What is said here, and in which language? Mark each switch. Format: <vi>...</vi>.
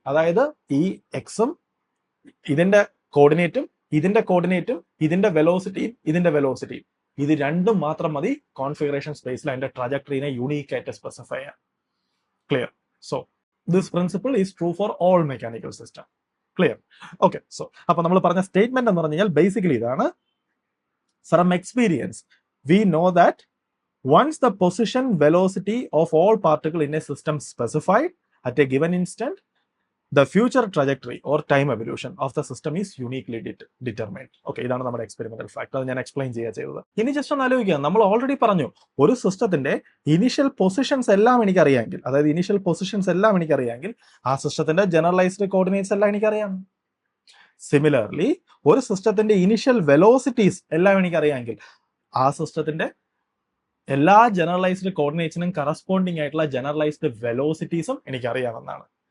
<ml>അതായത് ഈ എക്സും ഇതിന്റെ കോർഡിനേറ്റും ഇതിന്റെ കോർഡിനേറ്റും ഇതിന്റെ വെലോസിറ്റിയും ഇതിന്റെ വെലോസിറ്റിയും, ഇത് രണ്ടും മാത്രം മതി കോൺഫിഗറേഷൻ സ്പേസിൽ അതിന്റെ ട്രജക്ടറിനെ യൂണീക്ക് ആയിട്ട് സ്പെസിഫൈ ചെയ്യാൻ. Clear?</ml> <en>So this principle is true for all mechanical system. Clear?</en> <ml>Okay, so അപ്പൊ നമ്മൾ പറഞ്ഞ സ്റ്റേറ്റ്മെന്റ് എന്ന് പറഞ്ഞു കഴിഞ്ഞാൽ ബേസിക്കലി ഇതാണ്.</ml> <en>From experience, we know that once the position velocity of all particles in a system specified at a given instant, the future trajectory or time evolution of the system is uniquely determined.</en> <ml>Okay, ഇതാണ് നമ്മുടെ experimental fact. അത് ഞാൻ explain ചെയ്തത്. ഇനി just ഒന്ന് ആലോചിക്കുക, നമ്മൾ already പറഞ്ഞു ഒരു സിസ്റ്റത്തിന്റെ ഇനീഷ്യൽ പൊസിഷൻസ് എല്ലാം എനിക്കറിയാമെങ്കിൽ, അതായത് ഇനീഷ്യൽ പൊസിഷൻസ് എല്ലാം എനിക്കറിയാമെങ്കിൽ ആ സിസ്റ്റത്തിന്റെ ജനറലൈസ്ഡ് കോർഡിനേറ്റ്സ് എല്ലാം എനിക്കറിയാം. സിമിലർലി ഒരു സിസ്റ്റത്തിന്റെ ഇനിഷ്യൽ വെലോസിറ്റീസ് എല്ലാം എനിക്കറിയാമെങ്കിൽ ആ സിസ്റ്റത്തിന്റെ എല്ലാ ജനറലൈസ്ഡ് കോർഡിനേറ്റ്സിനും കറസ്പോണ്ടിങ് ആയിട്ടുള്ള ജനറലൈസ്ഡ് വെലോസിറ്റീസും എനിക്കറിയാമെന്നാണ്.</ml>